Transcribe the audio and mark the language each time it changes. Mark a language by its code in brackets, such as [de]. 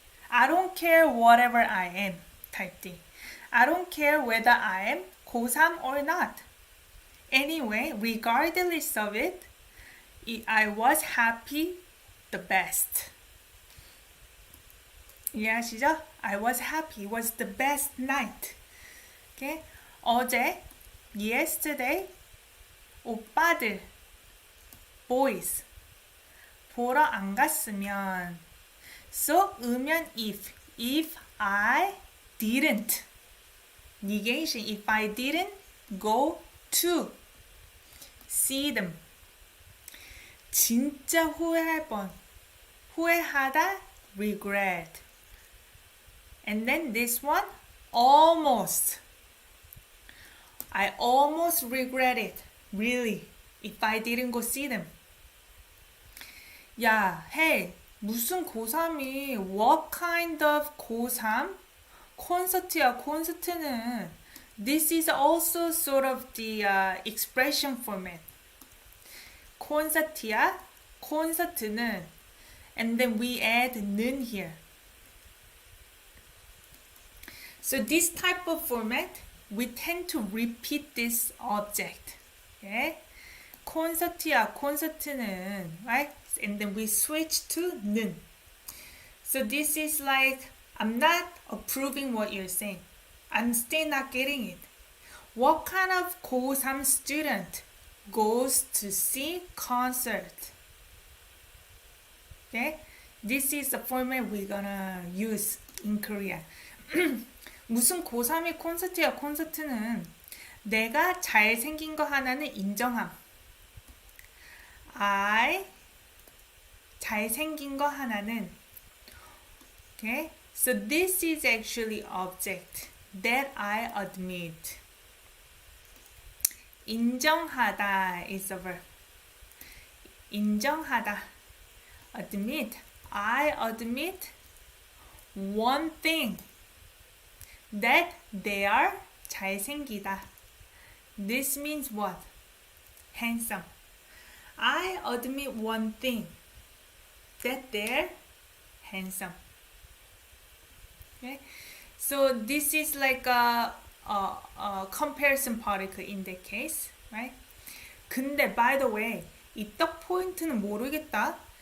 [en] I don't care whatever I am type thing. I don't care whether I am 고3 or not. Anyway, regardless of it, I was happy the best. [ko] 이해하시죠? [en] I was happy. It was the best night. Okay? [ko] 어제, yesterday, 오빠들, boys, 보러 안 갔으면. [en] So, 으면 if I didn't. Negation, if I didn't go to see them. [ko] 진짜 후회할 뻔. [en] 후회하다, regret. And then this one, almost. I almost regret it. Really. If I didn't go see them. 야, hey, [ko] 무슨 고3이 [en] what kind of 고3? [ko] 콘서트야, 콘서트는. [en] This is also sort of the expression format. [ko] 콘서트야, 콘서트는. [en] And then we add 는 here. So this type of format, we tend to repeat this object. Okay? [ko] 콘서트야, 콘서트는, right? [en] And then we switch to 는. So this is like, I'm not approving what you're saying. I'm still not getting it. What kind of 고3 student goes to see concert? Okay? This is the format we're gonna use in Korea. [ko] 무슨 고3이 콘서트야, 콘서트는. 내가 잘생긴 거 하나는 인정함. I 잘생긴 거 하나는. Okay? [en] So this is actually object that I admit. 인정하다 is a verb. 인정하다. Admit. I admit one thing. That they are 잘생기다. This means what? Handsome. I admit one thing. That they're handsome. Okay? So this is like a comparison particle in that case, right? [ko] 근데 [en] by the way, [ko] 이 떡 포인트는 모르겠다.